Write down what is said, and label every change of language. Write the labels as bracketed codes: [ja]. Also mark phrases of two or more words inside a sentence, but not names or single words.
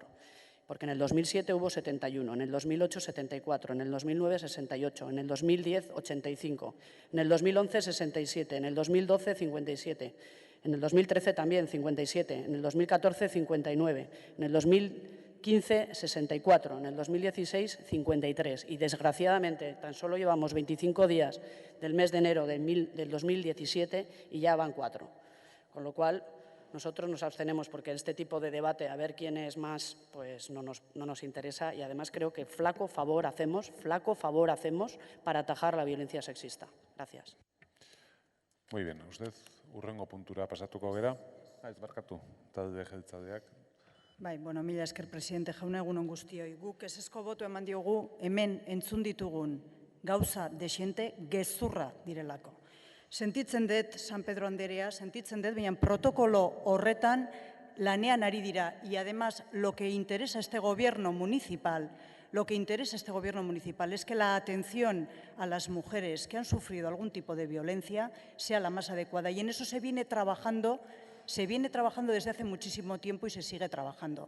[es] Porque en el 2007 hubo 71, en el 2008 74, en el 2009 68, en el 2010 85, en el 2011 67, en el 2012 57, en el 2013 también 57, en el 2014 59, en el 2015 64, en el 2016 53 y desgraciadamente tan solo llevamos 25 días del mes de enero del 2017 y ya van 4. Con lo cual, nosotros nos abstenemos porque este tipo de debate, a ver quién es más, pues no nos interesa y además creo que flaco favor hacemos para atajar la violencia sexista. Gracias. Muy bien, usted [eu] hurrengo puntura pasatuko gera. Ez barkatu, talde jeltzaleak. Bai, bueno, mila esker presidente jauna, egunon guztioi. Guk ezezko boto eman diogu hemen entzun ditugun gauza desiente gezurra direlako. Sentitzen dut, San Pedro Anderea, sentitzen dut, baina protokolo horretan lanean ari dira. [es] Y además, lo que interesa a este gobierno municipal es que la atención a las mujeres que han sufrido algún tipo de violencia sea la más adecuada. Y en eso se viene trabajando desde hace muchísimo tiempo y se sigue trabajando.